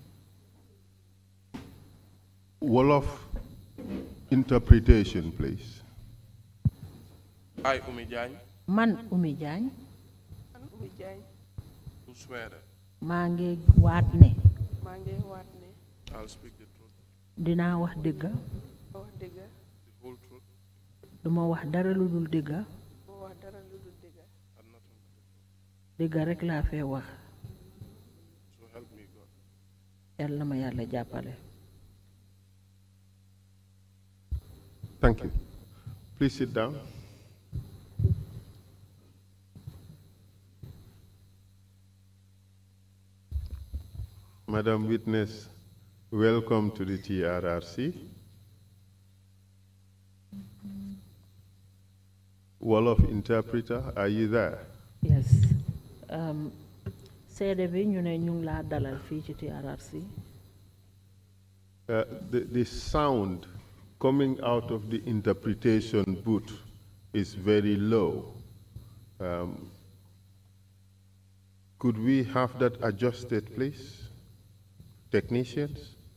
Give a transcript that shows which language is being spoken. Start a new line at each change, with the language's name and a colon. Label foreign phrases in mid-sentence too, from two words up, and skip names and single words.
English: Wolof interpretation, please. I, Umi Jagne.
Wolof: Man, Umi Jagne. Man, Umi Jagne.
English: Who swear that
Wolof: Mange watne. Mange watne.
English: I'll speak the truth,
Wolof: Dina wax dëgg. Wax dëgg.
English: the whole truth,
Wolof: Duma wax dara lu dul dëgg. Mo wax dara lu dul dëgg.
English: and nothing but the truth.
Wolof: Dëgg rek laa fee wax.
English: So help me God.
Wolof: Yàlla ma Yàlla jàppale.
English: Thank you. Please sit down. Madam Witness, welcome to the TRRC. Wolof interpreter, are you there? Yes.
Wolof: Seede bi ñu ne ñu ngi laa dalal fii ci TRRC.
English: The sound coming out of the interpretation booth is very low. Could we have that adjusted, please? Technicians?